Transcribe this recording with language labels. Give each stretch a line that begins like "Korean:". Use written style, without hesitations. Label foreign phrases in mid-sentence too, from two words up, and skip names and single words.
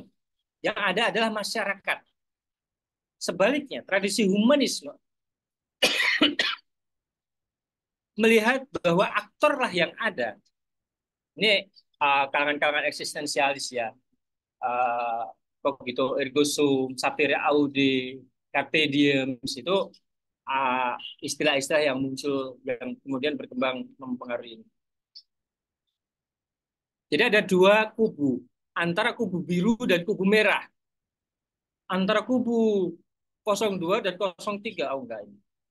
Indonesian: Yang ada adalah masyarakat. Sebaliknya, tradisi humanisme melihat bahwa aktorlah yang ada. Ini kalangan-kalangan eksistensialis ya. Begitu
Latin: ergo sum, sapere aude, carpe diem
Indonesian: itu istilah-istilah yang muncul yang kemudian berkembang mempengaruhi ini. Jadi ada dua kubu, antara kubu biru dan kubu merah. Antara kubu 02 dan 03, oh enggak ini.